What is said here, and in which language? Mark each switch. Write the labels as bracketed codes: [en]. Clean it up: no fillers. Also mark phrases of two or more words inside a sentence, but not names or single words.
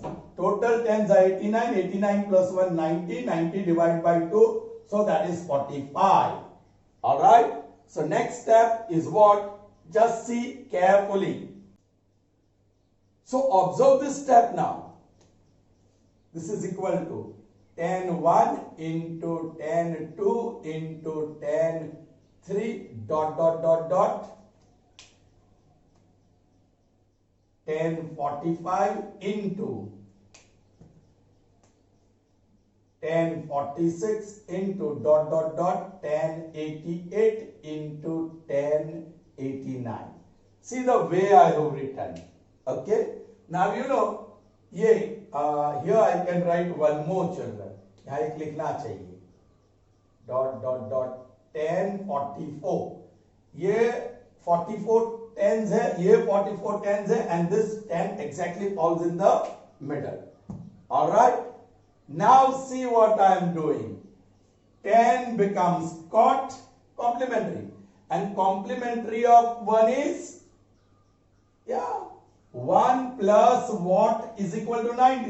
[en] Total tens are 89. 89 plus 1 90. 90 divided by 2. So that is 45. All right. So next step is what? Just see carefully. So observe this step now. This is equal to 10 1 into 10 2 into 10 3 dot dot dot dot 10 45 into 10 46 into dot dot dot 10 88 into 10 89. See the way I have written. Okay. Now you know, ये here I can write one more, children. [hi] यहाँ एक लिखना चाहिए. [en] Dot dot dot 10 44. [hi] ये 44 tens है, ये 44 tens है, [en] and this 10 exactly falls in the middle. All right. Now see what I am doing. 10 becomes cot complementary, and complementary of 1 is Yeah. 1 plus what is equal to 90.